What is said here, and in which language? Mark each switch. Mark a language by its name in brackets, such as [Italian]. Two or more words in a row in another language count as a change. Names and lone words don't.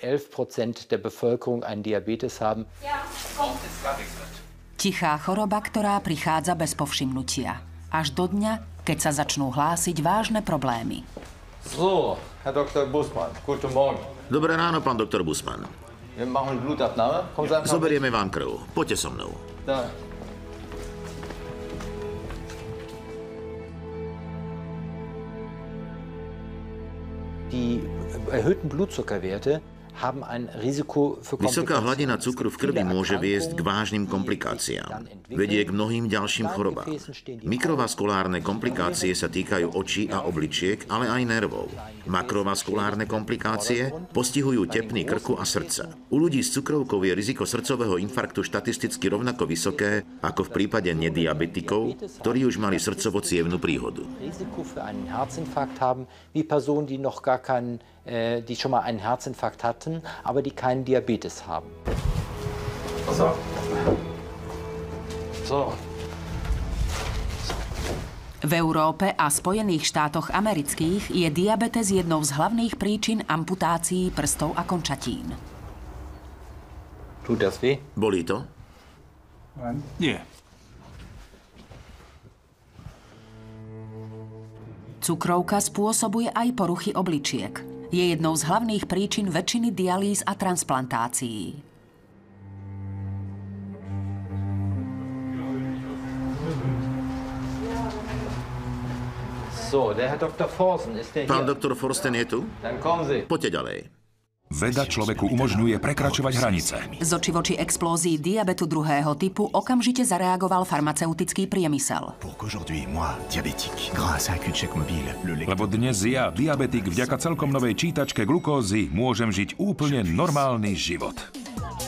[Slovak] Tichá choroba, ktorá prichádza bez povšimnutia. Až do dňa, keď sa začnú hlásiť vážne problémy. [German] So, Herr Dr. Bussmann, guten Morgen. [Slovak] Dobré ráno, pán doktor Bussmann. [German] Wir machen Blutabnahme. [Slovak] Zoberieme vám krv. Poďte so mnou. [German] Da. Die erhöhten Blutzuckerwerte haben ein Risiko für [Slovak] Vysoká hladina cukru v krvi môže viesť k vážnym komplikáciám. Vedie k mnohým ďalším chorobám. Mikrovaskulárne komplikácie sa týkajú očí a obličiek, ale aj nervov. Makrovaskulárne komplikácie postihujú tepny krku a srdca. U ľudí s cukrovkou je riziko srdcového infarktu štatisticky rovnako vysoké ako v prípade nediabetikov, ktorí už mali srdcovo-cievnu príhodu. [German] Die schon mal einen Herzinfarkt hatten, aber die keinen Diabetes haben. So. [Slovak] V Európe a Spojených štátoch amerických je diabetes jednou z hlavných príčin amputácií prstov a končatín. [German] Tut das weh? [Slovak] Bolí to? Nie. Cukrovka spôsobuje aj poruchy obličiek. Je jednou z hlavných príčin väčšiny dialýz a transplantácií. [German] So, der Herr Dr. Forsten, ist der hier? [Slovak] Pán doktor Forsten je tu? [German] Dann kommen Sie. [Slovak] Poďte ďalej. Veda človeku umožňuje prekračovať hranice. Z oči voči explózii diabetu druhého typu okamžite zareagoval farmaceutický priemysel. Lebo dnes ja, diabetik, vďaka celkom novej čítačke glukózy môžem žiť úplne normálny život.